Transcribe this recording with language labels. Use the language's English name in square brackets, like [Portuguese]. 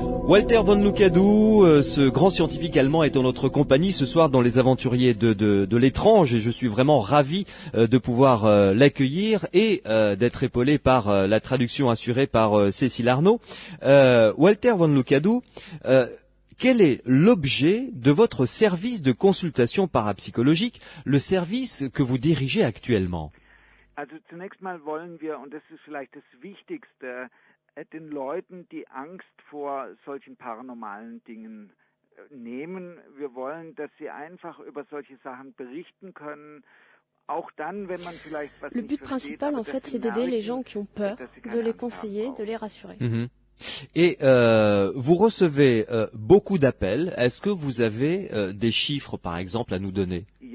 [French] Walter von Lukadou, ce grand scientifique allemand, est en notre compagnie ce soir dans Les Aventuriers de l'étrange, et je suis vraiment ravi de pouvoir l'accueillir et d'être épaulé par la traduction assurée par Cécile Arnaud. Walter von Lukadou, quel est l'objet de votre service de consultation parapsychologique, le service que vous dirigez actuellement? [German] Also zunächst mal wollen wir, und das ist vielleicht das Wichtigste, den Leuten die Angst vor solchen paranormalen Dingen nehmen. Wir wollen, dass sie einfach über solche Sachen berichten können [French] Le but principal, en fait, c'est d'aider les gens qui ont peur, de les conseiller, de les rassurer. Et vous recevez beaucoup d'appels. Est-ce que vous avez des chiffres, par exemple, à nous donner?